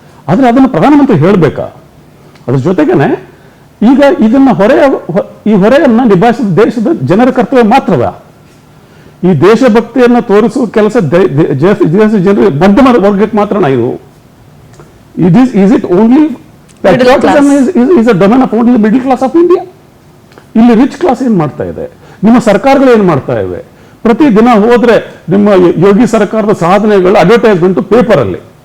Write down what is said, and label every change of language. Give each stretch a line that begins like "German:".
Kannada: ಆದ್ರೆ ಅದನ್ನು ಪ್ರಧಾನಮಂತ್ರಿ ಹೇಳಬೇಕಾ? ಅದ್ರ ಜೊತೆಗೇನೆ ಈಗ ಇದನ್ನ ಈ ಹೊರೆಯನ್ನ ನಿಭಾಯಿಸಿದ ದೇಶದ ಜನರ ಕರ್ತವ್ಯ ಮಾತ್ರವ? ಈ ದೇಶಭಕ್ತಿಯನ್ನು ತೋರಿಸುವ ಕೆಲಸ ಜನರು ಮಧ್ಯಮ ವರ್ಗಕ್ಕೆ ಮಾತ್ರನಾ ಇದು?
English: Is it only patriotism is a domain of only the middle class of India?
Kannada: ಇಲ್ಲಿ ರಿಚ್ ಕ್ಲಾಸ್ ಏನ್ ಮಾಡ್ತಾ ಇದೆ? ನಿಮ್ಮ ಸರ್ಕಾರಗಳು ಏನ್ ಮಾಡ್ತಾ ಇವೆ? ಪ್ರತಿ ದಿನ ಹೋದ್ರೆ ನಿಮ್ಮ ಯೋಗಿ ಸರ್ಕಾರದ ಸಾಧನೆಗಳು ಅಡ್ವರ್ಟೈಸ್ಮೆಂಟ್ ಪೇಪರ್ ಅಲ್ಲಿ